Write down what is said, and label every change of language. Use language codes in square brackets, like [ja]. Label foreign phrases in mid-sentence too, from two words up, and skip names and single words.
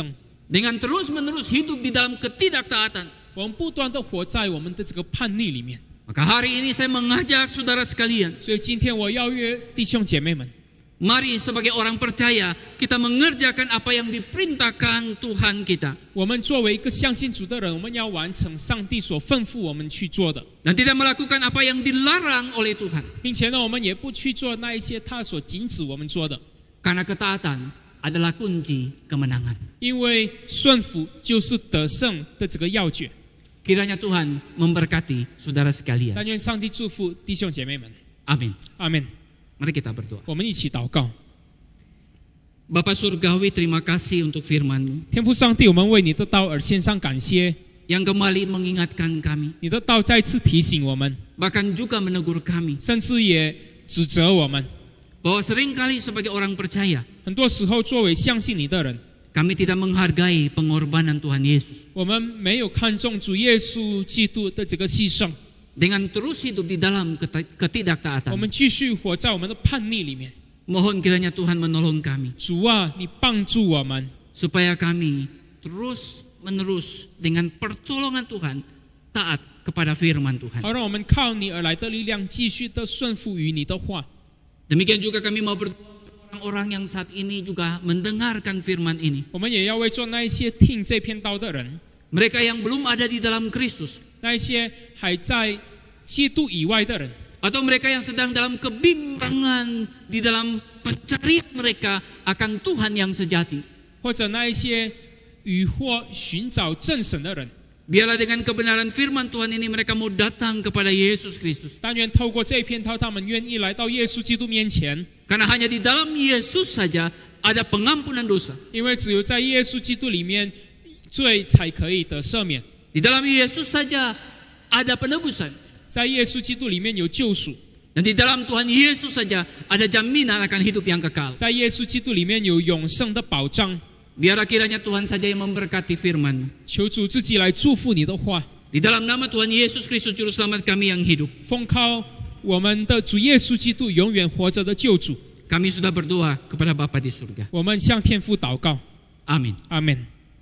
[id] Dengan terus-menerus hidup di dalam ketidaktaatan. [zh] 我们不断的活在我们的这个叛逆里面。 [id] Maka hari ini saya mengajak saudara sekalian, [zh] 所以今天我邀约弟兄姐妹们， [id] mari sebagai orang percaya kita mengerjakan apa yang diperintahkan Tuhan kita. [zh] 我们作为一个相信主的人，我们要完成上帝所吩咐我们去做的， [id] Dan tidak melakukan apa yang dilarang oleh Tuhan. [zh] 并且呢，我们也不去做那一些他所禁止我们做的， [id] Karena ketaatan adalah kunci kemenangan. [zh] 因为顺服就是得胜的这个要诀。 [id] Kiranya Tuhan memberkati saudara sekalian. [zh] 但愿上帝祝福弟兄姐妹们， [id] Amin. [zh] 阿门。 [id] Mari kita berdoa. [zh] 我们一起祷告。 [id] Bapa Surgawi, terima kasih untuk firman-Mu [zh] 天父上帝，我们为你的道而献上感谢， [id] yang kembali mengingatkan kami, [zh] 你的道再次提醒我们， [id] bahkan juga menegur kami [zh] 甚至也指责我们。 [id] bahwa seringkali sebagai orang percaya [zh] 很多时候，作为相信你的人， [id] kami tidak menghargai pengorbanan Tuhan Yesus. [zh] 我们没有看重主耶稣基督的这个牺牲， [id] Dengan terus hidup di dalam [zh] 我 [id] ketidaktaatan, [zh] 们继续活在我们的叛逆里面。 [id] mohon kiranya Tuhan menolong kami [zh] 主啊，你帮助我们， [id] supaya kami terus menerus dengan pertolongan Tuhan taat kepada firman Tuhan. [zh] 好让我们靠你而来的力量，继续的顺服于你的话。 [id] Demikian juga kami mau berdoa untuk orang-orang yang saat ini juga mendengarkan firman ini. [zh] 我们也要为做那一些听这篇道的人， [id] Mereka yang belum ada di dalam Kristus, [zh] 那一些还在基督以外的人， [id] atau mereka yang sedang dalam kebimbangan di dalam pencarian mereka akan Tuhan yang sejati. [zh] 或者那一些疑惑寻找正神的人， [id] Biarlah dengan kebenaran firman Tuhan ini mereka mau datang kepada Yesus Kristus. [zh] 但愿透过这篇道，他们愿意来到耶稣基督面前， [id] Karena hanya di dalam Yesus saja ada pengampunan dosa. [zh] 因为只有在耶稣基督里面，罪才可以得赦免。 [id] Di dalam Yesus saja ada penebusan. [zh] 在耶稣基督里面有救赎， [id] Dan di dalam Tuhan Yesus saja ada jaminan akan hidup yang kekal. [zh] 在耶稣基督里面有永生的保障。 [id] Biarlah kiranya Tuhan saja yang memberkati firman. [zh] 求主自己来祝福你的话， [id] Di dalam nama Tuhan Yesus Kristus Juru Selamat kami yang hidup. [zh] 奉靠我们的主耶稣基督永远活着的救主， [id] Kami sudah berdoa kepada Bapa di surga. [zh] 我们向天父祷告， [id] Amin. [zh] 阿门。